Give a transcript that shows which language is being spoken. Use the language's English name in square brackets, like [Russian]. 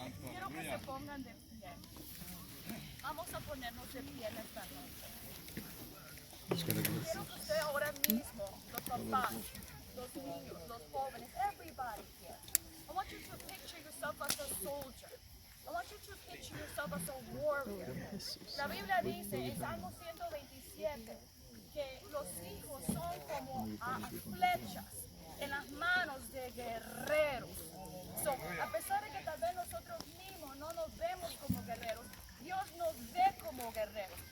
[Spanish] Quiero que se pongan de pie. Vamos a ponernos de pie en esta noche. Quiero que usted ahora mismo, los papás, los niños, los jóvenes, [English] everybody here, I want you to picture yourself as a soldier. I want you to picture yourself as a warrior. [Spanish] La Biblia dice en Salmo 127 que los hijos son como flechas en las manos de guerreros. So, a pesar de que tal vez nosotros mismos no nos vemos como guerreros, Dios nos ve como guerreros.